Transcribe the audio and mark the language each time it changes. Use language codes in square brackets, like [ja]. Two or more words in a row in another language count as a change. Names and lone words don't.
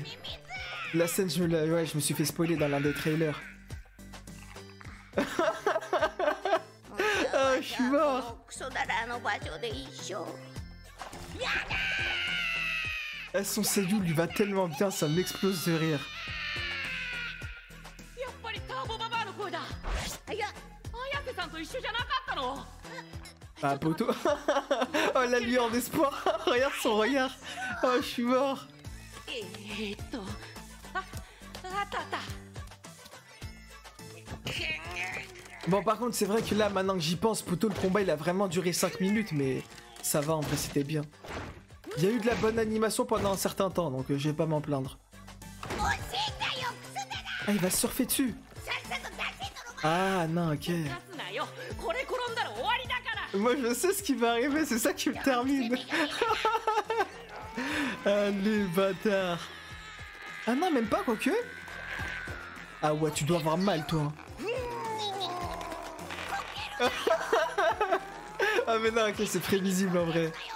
[fr] La scène, je me suis fait spoiler dans l'un des trailers. Ah, je suis mort. Son seiyuu lui va tellement bien, ça m'explose de rire. [ja] やっぱりターボババアの声だ綾瀬さんと一緒じゃなかったの [fr] Ah, poto. Oh, la lueur d'espoir. Regarde son regard. Oh, je suis mort. [ja] あったあった [fr] Bon, par contre, c'est vrai que là, maintenant que j'y pense, poto, le combat, il a vraiment duré 5 minutes, mais ça va, en vrai, c'était bien. Il y a eu de la bonne animation pendant un certain temps, donc je vais pas m'en plaindre. Ah, il va surfer dessus. Ah, non, ok. [ja] 立つなよこれ転んだら終わりだから [fr] Moi, je sais ce qui va arriver, c'est ça qui me termine. Allez, bâtard. Ah non, même pas, quoique. Ah ouais, tu dois avoir mal, toi. Ah mais non, ok, c'est prévisible en vrai.